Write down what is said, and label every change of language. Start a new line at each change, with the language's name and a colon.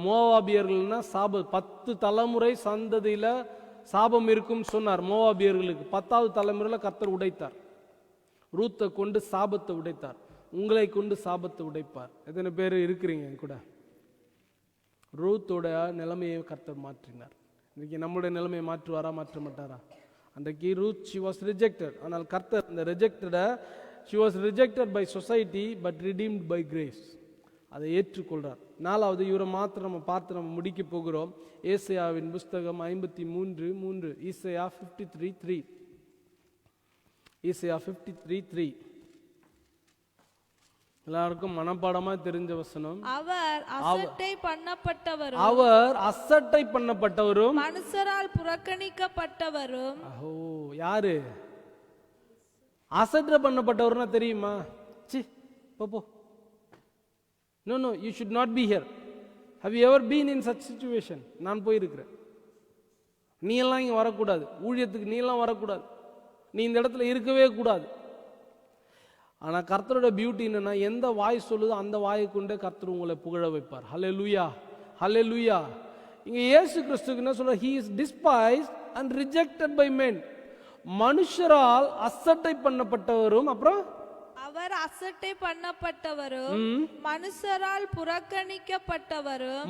Tamil: மோவாபியர்கள்னா சாப 10 தலைமுறை சந்ததியில சாபம் இருக்கும் சொன்னார் மோவாபியர்களுக்கு. 10வது தலைமுறையில கர்த்தர் உடைத்தார். ரூத்தை கொண்டு சாபத்தை உடைத்தார். உங்களை கொண்டு சாபத்தை உடைப்பார். எத்தனை பேர் இருக்கிறீங்க கூட? ரூத்தோட நிலைமையை கர்த்தர் மாற்றினார். இன்னைக்கு நம்முடைய நிலைமையை மாற்றுவாரா, மாற்ற மாட்டாரா? அன்றைக்கு ரூத்
English: she was rejected.
Tamil: ஆனால் கர்த்தர் அந்த ரிஜெக்டடை,
English: she was rejected by society but redeemed by grace,
Tamil: அதை ஏற்றுக்கொள்றார். 4வது இவரை மாத்திரம் நம்ம பார்த்து நம்ம முடிக்க போகிறோம். ஏசாயாவின் புஸ்தகம் 53:3. ஏசாயா 53:3. ஏசாயா 53:3 எல்லாருக்கும் மனப்பாடமா தெரிஞ்ச வசனம். அவர் அசட்டை பண்ணப்பட்டவரும், அவர் அசட்டை பண்ணப்பட்டவரும், மனுஷரால் புறக்கணிக்கப்பட்டவரும். ஓ, யாரு அசட்டை பண்ணப்பட்டவர்னா தெரியுமா? சி போ.
English: No, you should not be here. Have you ever been in such situation?
Tamil: நான் போயிருக்கிறேன். நீ எல்லாம் இங்க வரக்கூடாது, ஊழியத்துக்கு நீ எல்லாம் வரக்கூடாது, நீ இந்த இடத்துல இருக்கவே கூடாது. ஆனா கர்த்தரோட பியூட்டி என்னன்னா, எந்த வாய் சொல்லுதோ அந்த வாயை கொண்டே கர்த்தர் உங்களை புகழ வைப்பார். ஹல்லேலூயா, ஹல்லேலூயா. இங்க இயேசு கிறிஸ்துக்கு என்ன சொல்ற?
English: He is despised and rejected by men.
Tamil: மனுஷரால் அசட்டை பண்ணப்பட்டவரும், அப்புறம் அவர் அசட்டை பண்ணப்பட்டவரும், மனுஷரால் புறக்கணிக்கப்பட்டவரும்,